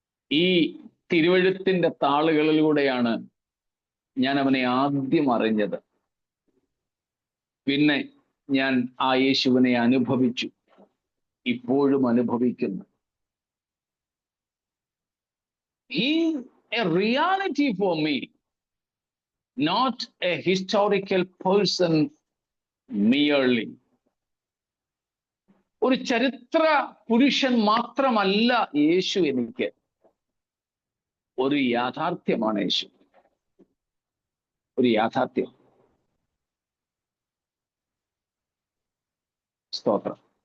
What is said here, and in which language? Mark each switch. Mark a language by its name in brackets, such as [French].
[Malayalam] ഈ തിരുവെഴുത്തിന്റെ താളുകളിലൂടെയാണ് ഞാൻ അവനെ ആദ്യം അറിഞ്ഞത്. പിന്നെ ഞാൻ ആ യേശുവിനെ അനുഭവിച്ചു, ഇപ്പോഴും അനുഭവിക്കുന്നു. [English] He is a reality for me, not a historical person merely. [Malayalam] ഒരു ചരിത്ര പുരുഷൻ മാത്രമല്ല യേശു എനിക്ക്, ഒരു യാഥാർത്ഥ്യമാണ് യേശു, ഒരു യാഥാർത്ഥ്യം. സ്തോത്രം.